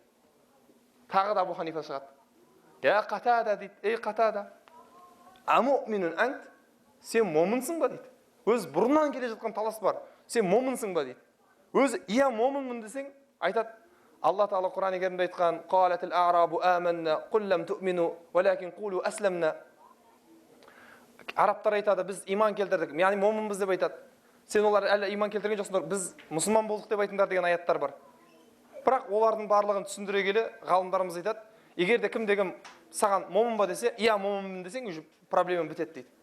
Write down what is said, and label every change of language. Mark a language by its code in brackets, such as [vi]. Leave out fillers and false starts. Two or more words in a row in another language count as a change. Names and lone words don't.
[kk] Тағы да Абу Ханифа шығады. Қатада дейді, Қатада, [ar] أمؤمن أنت, [kk] сен момынсың ба дейді. Өз бұрыннан келе жатқан талас бар. Сен момынсың ба дейді. Өзі момынмын десең, айтады, Алла Тағала Құран-ы Кәрімде айтқан, [ar] قالت الأعراب آمنا قل لم تؤمنوا ولكن قولوا أسلمنا. [kk] Арабтар айтады, біз иман келтірдік, яғни момынбыз деп айтады. Сен олар әлі иман келтірген жоқсыңдар, біз мұсылман болдық деп айтыңдар деген аяттар бар. Бірақ олардың барлығын түсіндіре келе, ғалымдарымыз айтады, егер де кім саған момын ба десе, момынмын десең, уже проблема бітеді дейді.